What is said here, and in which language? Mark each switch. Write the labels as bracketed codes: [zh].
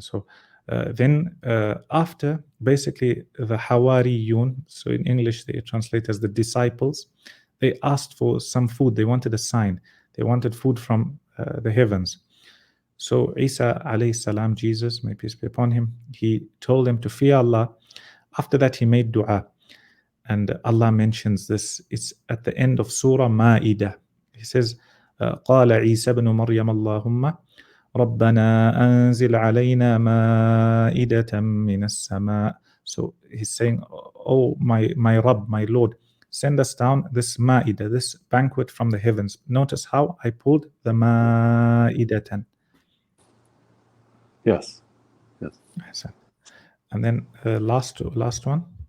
[en] So then after, basically the Hawariyun, so in English they translate as the disciples, they asked for some food. They wanted a sign. They wanted food from the heavens. So Isa alayhi salam, Jesus, may peace be upon him, he told them to fear Allah. After that he made dua. And Allah mentions this. It's at the end of Surah Ma'idah. He says, [ar] قال عيسى بن مريم اللهم ربنا أنزل علينا مائدة من السماء. [en] So he's saying, oh my Rabb, my Lord, send us down this Ma'idah, this banquet from the heavens. Notice how I pulled the Ma'idatan. Yes. And then last one.